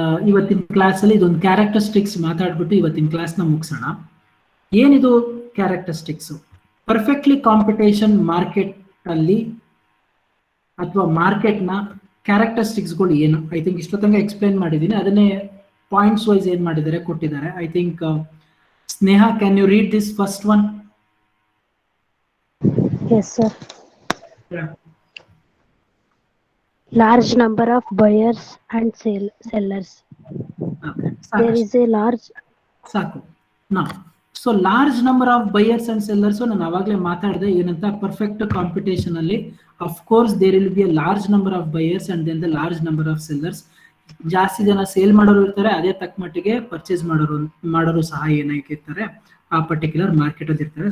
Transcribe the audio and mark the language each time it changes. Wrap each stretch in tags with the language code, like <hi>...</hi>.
<kn>ಇವತ್ತಿನ ಕ್ಲಾಸ್ ಅಲ್ಲಿ ಇದೊಂದು ಕ್ಯಾರೆಕ್ಟರಿಸ್ಟಿಕ್ಸ್ ಮಾತಾಡ್ಬಿಟ್ಟು ಇವತ್ತಿನ ಕ್ಲಾಸ್ ನ ಮುಗಿಸೋಣ. ಏನಿದು ಕ್ಯಾರೆಕ್ಟರಿಸ್ಟಿಕ್ಸ್? ಪರ್ಫೆಕ್ಟ್ಲಿ ಕಾಂಪಿಟೇಷನ್ ಮಾರ್ಕೆಟ್ ಅಲ್ಲಿ ಅಥವಾ ಮಾರ್ಕೆಟ್ ನ ಕ್ಯಾರೆಕ್ಟರಿಸ್ಟಿಕ್ಸ್ಗಳು ಏನು?</kn> <en>I think</en> <kn>ಇಷ್ಟೊತ್ತಂಗ ಎಕ್ಸ್ಪ್ಲೇನ್ ಮಾಡಿದ್ದೀನಿ, ಅದನ್ನೇ ಪಾಯಿಂಟ್ಸ್ ವೈಸ್ ಏನ್ ಮಾಡಿದ್ದಾರೆ ಕೊಟ್ಟಿದ್ದಾರೆ. I think</kn> <en>Sneha, can you read this first one? Yes, sir. Yeah. Large number of buyers and sellers. Okay. There is a large.</en> <kn>ಸಾಕು ನಾ</kn> <en>so large number of buyers and sellers</en> <kn>ನಾನು ಅವಾಗಲೇ ಮಾತಾಡಿದೆ ಏನಂತ</kn> <en>Perfect competition ಅಲ್ಲಿ of course there will be a large number of buyers and then the large number of sellers.</en> <kn>ಜಾಸ್ತಿ ಜನ sale ಮಾಡೋರು ಇರ್ತಾರೆ, ಅದೇ ತಕ್ಕ ಮಟ್ಟಿಗೆ ಪರ್ಚೇಸ್ ಮಾಡೋರು ಸಹ ಏನಾಗಿರ್ತಾರೆ ಆ ಪರ್ಟಿಕ್ಯುಲರ್ ಮಾರ್ಕೆಟ್ ಅಲ್ಲಿ ಇರ್ತಾರೆ.</kn>